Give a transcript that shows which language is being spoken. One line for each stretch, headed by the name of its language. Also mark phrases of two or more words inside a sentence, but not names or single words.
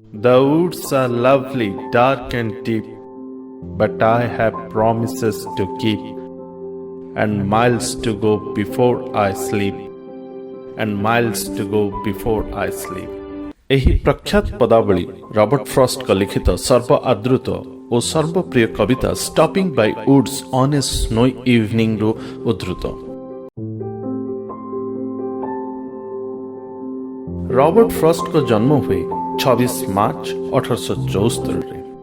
English: The woods are lovely, dark and deep, but I have promises to keep, and miles to go before I sleep, and miles to go before I sleep.
Odia: ଏହି ପ୍ରଖ୍ୟାତ ପଦାବଳୀ ରବର୍ଟ ଫ୍ରଷ୍ଟଙ୍କ ଲିଖିତ ସର୍ବ ଆଦୃତ ଓ ସର୍ବପ୍ରିୟ କବିତା ଷ୍ଟପିଂ ବାଇ ଉଡ୍ସ ଅନ୍ ଏ ସ୍ନୋଇ ଇଭିନିଂରୁ ଉଦ୍ଧୃତ। ରବର୍ଟ ଫ୍ରଷ୍ଟଙ୍କ ଜନ୍ମ ହୁଏ 26 ମାର୍ଚ୍ଚ 1874ରେ।